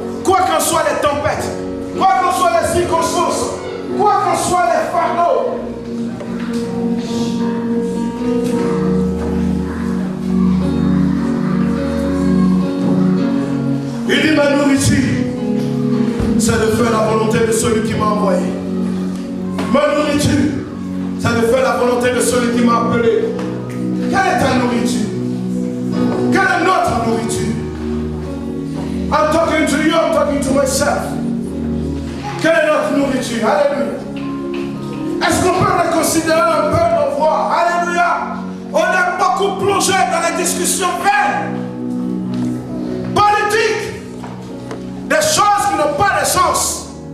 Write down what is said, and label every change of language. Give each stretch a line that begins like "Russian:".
French: Quoi qu'en soient les tempêtes, quoi qu'en soient les circonstances, quoi qu'en soient les fardeaux, il dit ma nourriture, c'est de faire la volonté de celui qui m'a envoyé. Ma nourriture, c'est de faire la volonté de celui qui m'a appelé. Quelle est ta nourriture? Quelle est notre nourriture?
English: I'm talking to you, I'm talking to myself.
French: Quelle est notre nourriture? Alléluia. Est-ce qu'on peut reconsidérer un peu nos voix? Alléluia. On est beaucoup plongé dans les discussions vaines, politiques, des choses qui n'ont pas de sens.